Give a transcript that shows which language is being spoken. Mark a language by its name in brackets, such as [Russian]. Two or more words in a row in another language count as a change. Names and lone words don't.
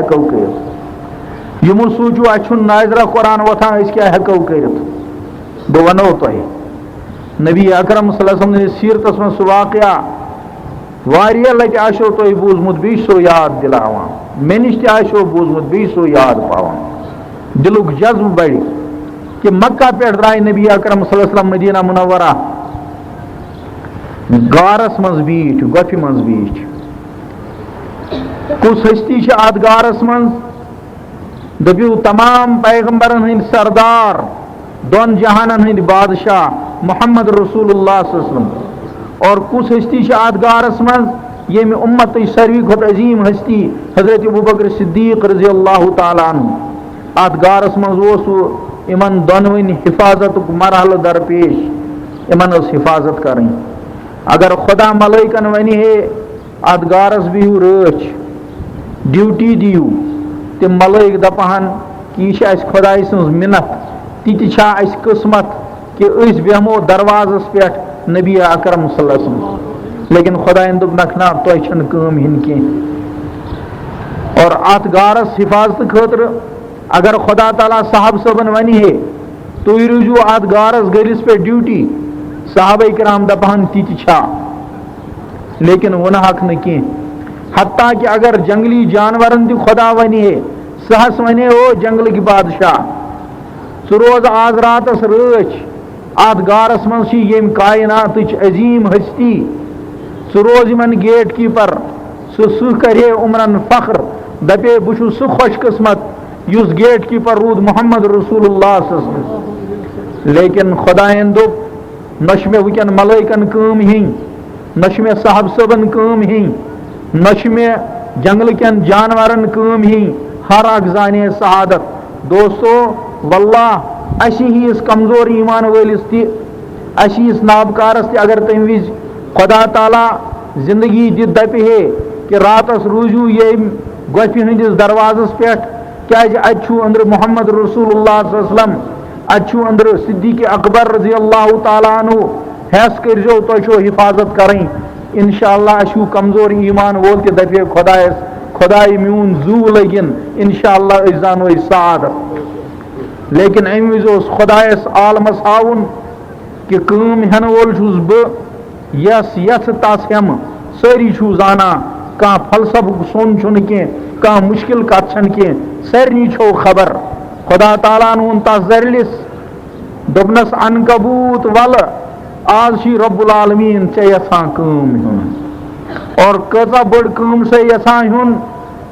[Kashmiri] ہٮ۪کو کٔرِتھ یہِ مہٕ سوٗنٛچِو اَسہِ چھُنہٕ ناظرہ قرآن وۄتھان أسۍ کیٛاہ ہٮ۪کو کٔرِتھ بہٕ وَنو تۄہہِ نبی اکرم [Arabic] صلی اللہ علیہ وسلم [Kashmiri] سٕنٛدِس سیٖرتس منٛز سُہ واقعہ واریاہ لٹہِ آسیو تۄہہِ بوٗزمُت بیٚیہِ چھُ سو یاد دِلاوان مےٚ نِش تہِ آسیو بوٗزمُت بیٚیہِ چھُ سو یاد پاوان دِلُک جذبہٕ بڑِ کہ مکہ پٮ۪ٹھ درٛاے نبی اکرم [Arabic] صلی اللہ علیہ وسلم [Kashmiri] مدینہ منورہ غارس منٛز بیٖٹھۍ گۄپھِ منٛز بیٖٹھۍ کُس ہستی چھِ اتھ غارس منٛز دٔپِو تمام پیغمبرن ہٕنٛدۍ سردار دۄن جہانن ہٕنٛدۍ بادشاہ محمد رسول اللہ [Arabic] صلی اللہ علیہ وسلم [Kashmiri] اور کُس ہستی چھِ اتھ غارس منٛز ییٚمہِ اُمتٕچ ساروی کھۄتہٕ عظیٖم ہستی حضرت ابوبکر صدیق رضی [Arabic] اللہ تعالیٰ عنہ [Kashmiri] اتھ غارس منٛز اوس یِمن دۄنوٕنۍ حفاظتُک مرحلہٕ درپیش یِمن ٲس حفاظت کرٕنۍ اگر خۄدا ملٲیکن ونہِ ہے اتھ غارس بِہِو رٲچھ ڈیوٹی دِیِو تِم ملٲیک دپہن کہ یہِ چھِ اَسہِ خۄداے سٕنٛز مِنت تِتہِ چھا اَسہِ قٕسمت کہ أسۍ بیٚہمو دروازس پٮ۪ٹھ نبی اکرم [Arabic] صلی اللہ علیہ وسلم [Kashmiri] لیکن خۄدایَن دوٚپنکھ نہ تۄہہِ چھنہٕ کٲم ہِنۍ کینٛہہ اور اتھ غارس حفاظتہٕ خٲطرٕ اگر خۄدا تعالیٰ صاحب صٲبن ونہِ ہے تُہۍ روٗزِو اتھ غارس گٔلِس پٮ۪ٹھ ڈیوٹی صحابہ کرام دپہن تِتہِ چھا لیکن وۄنہَکھ نہٕ کینٛہہ حتیٰ کہ اگر جنگلی جانورن تہِ خۄدا ونہِ ہے سُہ حظ ونے او جنگلٕکۍ بادشاہ ژٕ روز آز راتس رٲچھ اتھ غارس منٛز چھِ ییٚمہِ کایناتٕچ عظیٖم ہستی ژٕ روز یِمن [English] gate keeper [Kashmiri] سُہ کرِ ہے عمرن فخر دپے بہٕ چھُس سُہ خوش قسمت یُس [English] gate keeper [Kashmiri] روٗد محمد رسول اللہ [Arabic] صلی اللہ علیہ وسلم [Kashmiri] لیکن خۄدایَن دوٚپ نہ چھُ مےٚ وٕنکٮ۪ن ملٲیکن کٲم ہیٚنۍ نہ چھُ مےٚ صاحب صٲبن کٲم ہیٚنۍ نہ چھُ مےٚ جنگلہٕ کٮ۪ن جانورن کٲم ہیٚنۍ ہر اکھ زانہِ ہے سعادت دوستو واللہ اَسہِ ہِوِس کمزور ایٖمان وٲلِس تہِ اَسہِ ہِوِس نابکارس تہِ اگر تمہِ وِزِ خۄدا تعالیٰ زندگی دِتھ دپہِ ہے کہ راتس روٗزِو ییٚمہِ گۄپھِ ہٕنٛدِس دروازس پٮ۪ٹھ کیٛازِ اتہِ چھُ أنٛدرٕ محمد رسول اللہ [Arabic] صلی اللہ علیہ وسلم [Kashmiri] اتہِ چھُ أنٛدرٕ صدیٖق اکبر [Arabic] رضی اللہ تعالیٰ عنہ [Kashmiri] ہٮ۪س کٔرۍزیو تۄہہِ چھو حفاظت کرٕنۍ [Arabic] انشاء اللہ [Kashmiri] اَسہِ ہیوٗ کمزور ایٖمان وول تہِ دپہِ ہے خۄدایس خۄداے میون زوٗ لٔگِن [Arabic] انشاء اللہ [Kashmiri] أسۍ زانو أسۍ سعادت لیکن امہِ وِزِ اوس خۄدایس عالمس ہاوُن کہ کٲم ہٮ۪نہٕ وول چھُس بہٕ یس یژھٕ تس ہٮ۪مہٕ سٲری چھُو زانان کانٛہہ فلسفُک سوٚن چھُنہٕ کینٛہہ کانٛہہ مُشکل کتھ چھنہٕ کینٛہہ سارنٕے چھو خبر خۄدا تعالیٰ ہن ووٚن تس زرلِس دوٚپنس عنکبوٗت ولہٕ آز چھُے [Arabic] رب العالمیٖن [Kashmiri] ژےٚ یژھان کٲم ہیوٚن اور کۭژاہ بٔڑ کٲم چھے یژھان ہیوٚن